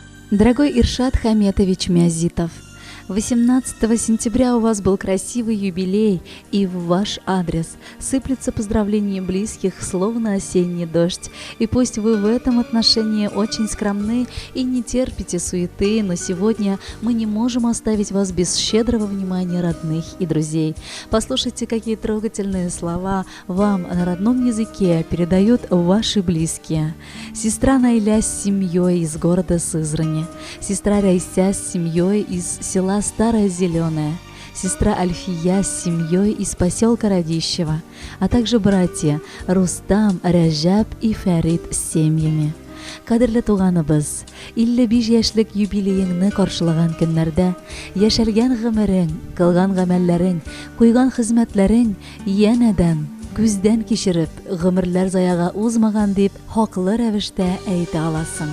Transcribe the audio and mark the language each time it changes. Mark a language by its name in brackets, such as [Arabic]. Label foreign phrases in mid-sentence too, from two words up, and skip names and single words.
[Russian] Дорогой Иршат Хаметович Мязитов, 18 сентября у вас был красивый юбилей, и в ваш адрес сыплются поздравления близких, словно осенний дождь. И пусть вы в этом отношении очень скромны и не терпите суеты, но сегодня мы не можем оставить вас без щедрого внимания родных и друзей. Послушайте, какие трогательные слова вам на родном языке передают ваши близкие. Сестра Найля с семьей из города Сызрани, сестра Райся с семьей из села Старая Зеленая, сестра Альфия с семьей из поселка Радищево, а также братья Рустам, Рәҗәп и Фәрит с семьями. [Tatar] Кадерле туганыбыз, 55 яшьлек юбилейыңны каршылаган көннәрдә яшәлгән гомерең, кылган гамәлләрең, куйган хезмәтләрең янәдән күздән кичереп, гомерләр заяга узмаган дип хаклы рәвештә әйтә аласың.